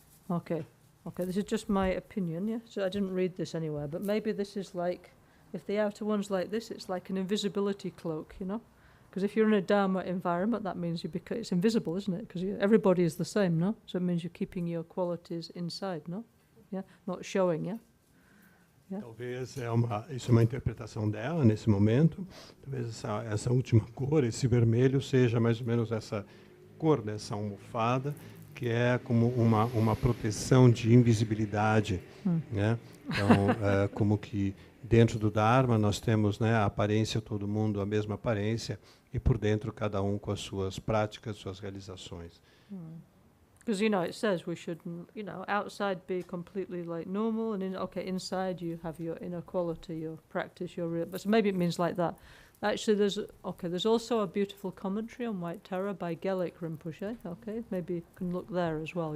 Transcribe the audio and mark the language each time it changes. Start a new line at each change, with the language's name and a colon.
English: Okay, this is just my opinion, yeah? So I didn't read this anywhere, but maybe this is like, if the outer one's like this, it's like an invisibility cloak, you know? Because if you're in a Dharma environment, that means it's invisible, isn't it? Because everybody is the same, no? So it means you're keeping your qualities inside, no? Yeah, not showing, yeah?
Portuguese: Talvez isso é uma interpretação dela nesse momento. Talvez essa última cor, esse vermelho, seja mais ou menos essa cor dessa almofada, que é como uma proteção de invisibilidade, né? Então, como que dentro do Dharma nós temos, né, a aparência, todo mundo a mesma aparência, e por dentro cada um com as suas práticas, suas realizações.
English: Because, it says we should, outside be completely like normal, and inside you have your inner quality, your practice, your real. But so maybe it means like that. Actually, there's also a beautiful commentary on White Tara by Delek Rinpoche. Okay, maybe you can look there as well.